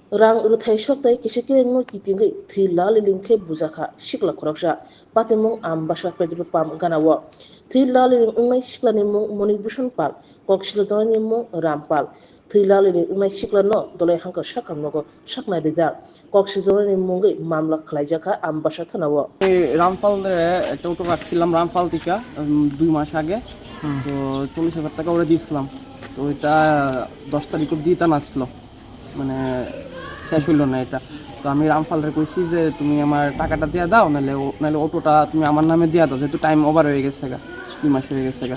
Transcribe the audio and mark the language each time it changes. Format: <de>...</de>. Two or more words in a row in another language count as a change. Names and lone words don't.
<trp>rang ruthai shoktai kishikireng no kitingai thila lilingkhe bujaka shikla khoroksa patimung ambasha petrol pump ganawo thila liling ungnai shikla nimung monibushan pal kokshila nimung rampal thila liling ungnai shikla no dolai hangka shakam nogo shakna rijak kokshila nimung gai mamla khlaijaka ambasha thanawo</trp> <bn>রামপাল একটা অটো রাখছিলাম রামপাল থেকে 2 মাস আগে। তো 40,000 টাকা ওরা দিয়েছিলাম। তো এটা 10 তারিখ অব্দি তা আসলো, মানে শেষ হইল না এটা। তো আমি রামপালরে কইছি যে তুমি আমার টাকাটা দিয়ে দাও, নাহলে অটোটা তুমি আমার নামে দিয়ে দাও, যেহেতু</bn> <en>time over</en> <bn>হয়ে গেছে গা, 2 মাস হয়ে গেছে গা।</bn>